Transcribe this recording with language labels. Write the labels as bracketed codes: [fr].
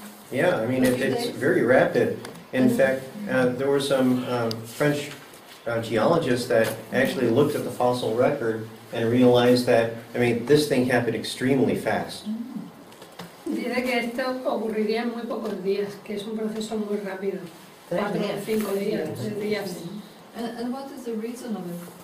[en] Yeah, I mean it's very rapid. In fact, there were some French geologists that actually looked at the fossil record and realized that, I mean, this thing happened extremely fast. [es] Dice que esto ocurriría en muy pocos días, que es un proceso muy rápido. 4 o 5 días, 3 días. [en] And what is the reason of it?